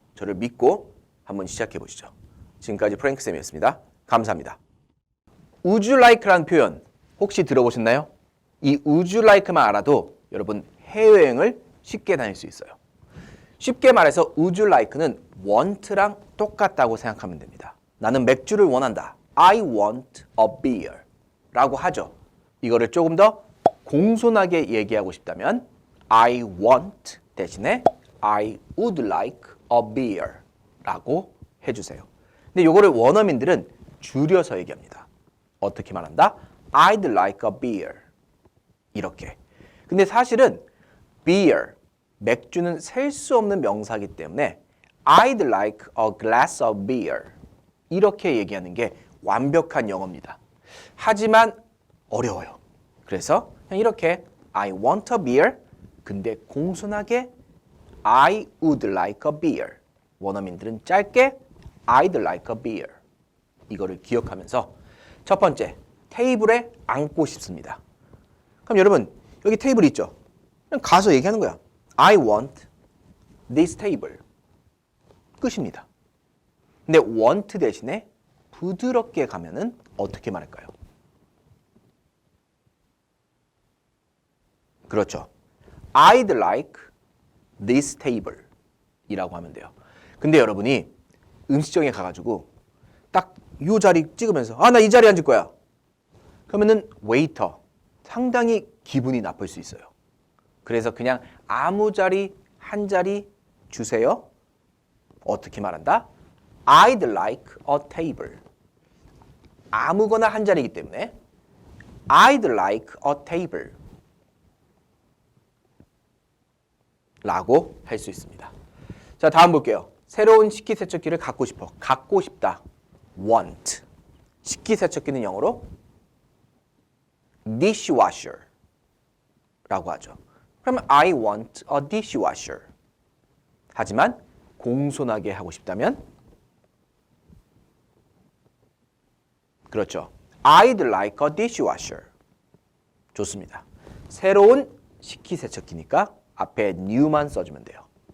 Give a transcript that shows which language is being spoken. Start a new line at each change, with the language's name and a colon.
Korean: 저를 믿고 한번 시작해 보시죠. 지금까지 프랭크쌤이었습니다. 감사합니다.
English: Would you like
Korean: 라는 표현 혹시 들어보셨나요? 이 would you like만 알아도 여러분 해외여행을 쉽게 다닐 수 있어요. 쉽게 말해서 would you like는 want랑 똑같다고 생각하면 됩니다. 나는 맥주를 원한다.
English: I want a beer
Korean: 라고 하죠. 이거를 조금 더 공손하게 얘기하고 싶다면 I want 대신에
English: I would like a beer
Korean: 라고 해주세요. 근데 이거를 원어민들은 줄여서 얘기합니다. 어떻게 말한다?
English: I'd like a beer
Korean: 이렇게. 근데 사실은 beer, 맥주는 셀 수 없는 명사이기 때문에
English: I'd like a glass of beer
Korean: 이렇게 얘기하는 게 완벽한 영어입니다. 하지만 어려워요. 그래서 그냥 이렇게
English: I want a beer
Korean: 근데 공손하게
English: I would like a beer
Korean: 원어민들은 짧게
English: I'd like a beer
Korean: 이거를 기억하면서 첫 번째 테이블에 앉고 싶습니다. 그럼 여러분 여기 테이블 있죠? 그냥 가서 얘기하는 거야.
English: I want this table
Korean: 끝입니다. 근데 want 대신에 부드럽게 가면은 어떻게 말할까요? 그렇죠.
English: I'd like this table
Korean: 이라고 하면 돼요. 근데 여러분이 음식점에 가가지고 딱 이 자리 찍으면서 아, 나 이 자리에 앉을 거야. 그러면은 웨이터 상당히 기분이 나쁠 수 있어요. 그래서 그냥 아무 자리 한 자리 주세요. 어떻게 말한다?
English: I'd like a table.
Korean: 아무거나 한 자리이기 때문에
English: I'd like a table
Korean: 라고 할 수 있습니다. 자, 다음 볼게요. 새로운 식기세척기를 갖고 싶어. 갖고 싶다. want. 식기세척기는 영어로 dishwasher 라고 하죠. 그러면
English: I want a dishwasher.
Korean: 하지만 공손하게 하고 싶다면 그렇죠.
English: I'd like a dishwasher.
Korean: 좋습니다. 새로운 식기세척기니까 앞에 new만 써주면 돼요.